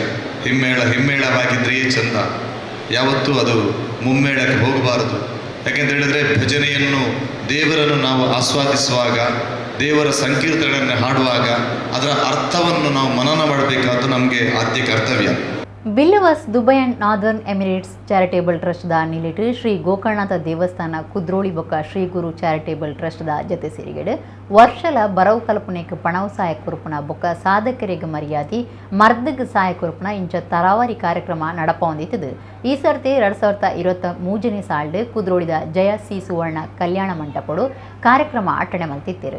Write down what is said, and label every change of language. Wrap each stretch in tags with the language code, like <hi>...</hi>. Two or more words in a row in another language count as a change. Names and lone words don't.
<kn>ಹಿಮ್ಮೇಳವಾಗಿದ್ದರೆಯೇ ಚಂದ, ಯಾವತ್ತೂ ಅದು ಮುಮ್ಮೇಳಕ್ಕೆ ಹೋಗಬಾರದು. ಯಾಕೆಂತ ಹೇಳಿದ್ರೆ ಭಜನೆಯನ್ನು, ದೇವರನ್ನು ನಾವು ಆಸ್ವಾದಿಸುವಾಗ, ದೇವರ ಸಂಕೀರ್ತನೆಯನ್ನು ಹಾಡುವಾಗ ಅದರ ಅರ್ಥವನ್ನು ನಾವು ಮನನ ಮಾಡಬೇಕಾದ್ದು ನಮಗೆ ಆದ್ಯ ಕರ್ತವ್ಯ.</kn> <tcy>ಬಿಲ್ಲವಾಸ್ ದುಬೈ ಆ್ಯಂಡ್ ನಾರ್ದರ್ನ್ ಎಮಿರೇಟ್ಸ್ ಚಾರಿಟೇಬಲ್ ಟ್ರಸ್ಟ್ದ ನಿಲಿಟ್ ಶ್ರೀ ಗೋಕರ್ಣನಾಥ ದೇವಸ್ಥಾನ ಕುದ್ರೋಳಿ ಬೊಕ್ಕ ಶ್ರೀ ಗುರು ಚಾರಿಟೇಬಲ್ ಟ್ರಸ್ಟ್ದ ಜತೆ ಸೇರಿಗೆಡು ವರ್ಷಲ ಬರವು ಕಲ್ಪನೆಗೆ ಪಣವು ಸಹಾಯ ಕೊರುಪುನ ಬೊಕ್ಕ ಸಾಧಕರಿಗೆ ಮರ್ಯಾದೆ ಮರ್ದಗ್ ಸಹಾಯ ಕೊರುಪುನ ಇಂಚ ತರಾವರಿ ಕಾರ್ಯಕ್ರಮ ನಡಪೊಂದಿತ್ತು. ಈ ಸರ್ತಿ 2023 ಸಾಲ್ಡ್ ಕುದ್ರೋಳಿದ ಜಯ ಸಿ ಸುವರ್ಣ ಕಲ್ಯಾಣ ಮಂಟಪಡು ಕಾರ್ಯಕ್ರಮ ಅಟ್ಟಣೆ ಮಲ್ತಿತ್ತೇರು.</tcy>